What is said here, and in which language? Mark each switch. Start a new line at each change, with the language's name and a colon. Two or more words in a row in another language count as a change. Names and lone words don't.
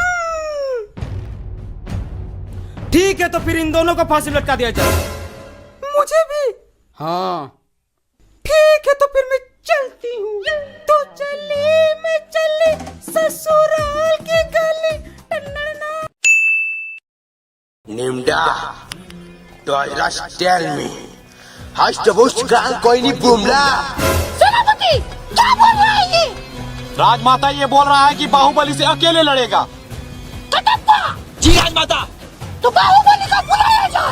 Hindi: ठीक है, तो फिर इन दोनों को फांसी में लटका दिया जाए। मुझे भी? हाँ ठीक है, तो फिर मैं चलती हूँ। तो चली मैं चली ससुराल की गली। Nimda, do I just tell me? Hast du wusst gar कोई बुमला? सेनापति, क्या बोल रहा है ये? राजमाता ये बोल रहा है कि बाहुबली से अकेले लड़ेगा। कटप्पा! जी राजमाता। तो बाहुबली का बुलाया जाए।